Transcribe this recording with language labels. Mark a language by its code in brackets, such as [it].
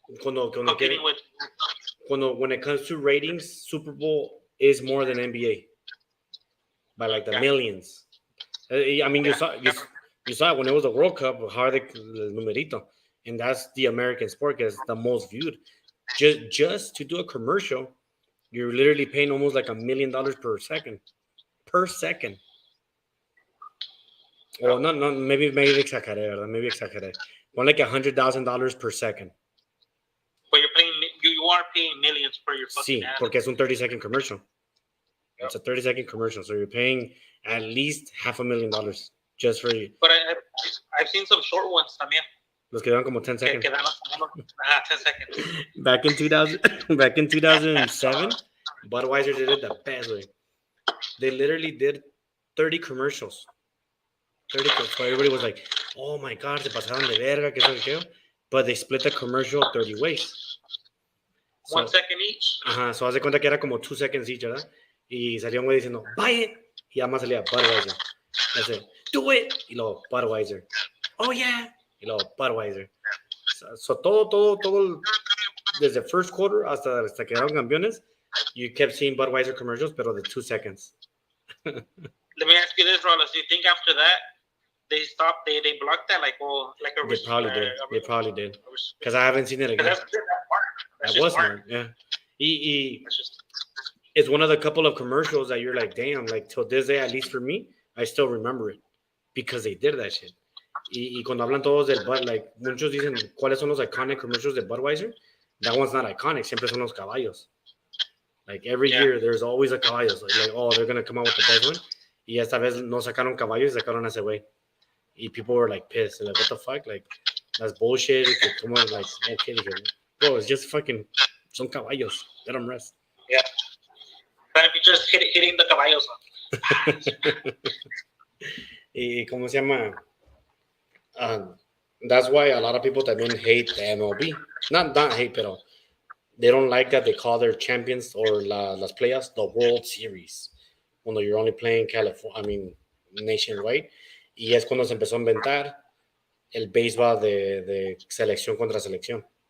[en] When it comes to ratings, Super Bowl is more than NBA by like the millions. I mean, you saw it when it was the World Cup. How are they [es] el numerito? [en] And that's the American sport because it's the most viewed. Just to do a commercial, you're literally paying almost like $1 million per second. Well, no, maybe [es] exageré, ¿verdad? [en] Maybe [es] exageré. [en] One like $100,000 per second. But you are paying millions for your fucking ad. [es] Porque es un [en] 30-second commercial. Yep. It's a 30-second commercial, so you're paying at least $500,000 just for you. But I've seen some short ones [es] también. Los que dan como 10 seconds. [en] 10 seconds. Back in 2007, Budweiser did it the best way. They literally did 30 commercials. So everybody was like, oh my God, [es] se pasaron de verga, que eso que. [en] But they split the commercial 30 ways. 1 second each. [es] Ajá, so haz de cuenta que era como [en] 2 seconds each, [es] ¿verdad? Y salía un güey diciendo, [en] buy it. [es] Y además salía Budweiser. [en] I said, do it. [es] Y luego Budweiser. [en] Oh yeah. Y luego Budweiser. So [es] todo, desde [en] first quarter [es] hasta quedaron campeones, [en] you kept seeing Budweiser commercials, [es] pero de [en] 2 seconds. Let me ask you this, Rollins. Do you think after that, they stopped, they blocked that like a... They probably did. Because I haven't seen it again. That was smart, yeah. It's one of the couple of commercials that you're like, damn, like till this day, at least for me, I still remember it. Because they did that shit. [es] Y cuando hablan todos del Bud, [en] like, [es] muchos dicen, ¿cuáles son los [en] iconic commercials [es] de Budweiser? [en] that one's not iconic. [es] Siempre son los caballos. [en] Like every Yeah. year, there's always a caballo. So like, oh, they're gonna come out with the best one. [es] Y esta vez no sacaron caballos, sacaron a ese güey. [en] Y people were like pissed. They're like, what the fuck? Like, that's bullshit. Come on, like, okay, bro, it's just fucking [es] son caballos. [en] Let them rest. Yeah. But if you just hitting the caballos. [es] Y cómo se llama? [en] That's why a lot of people [es] también [en] hate the MLB. Not hate, [es] pero [en] they don't like that they call their champions or [es] las playas [en] the World Series. [es] Cuando [en] you're only playing California, nationwide. [es] Y es cuando se empezó a inventar el béisbol de selección contra selección.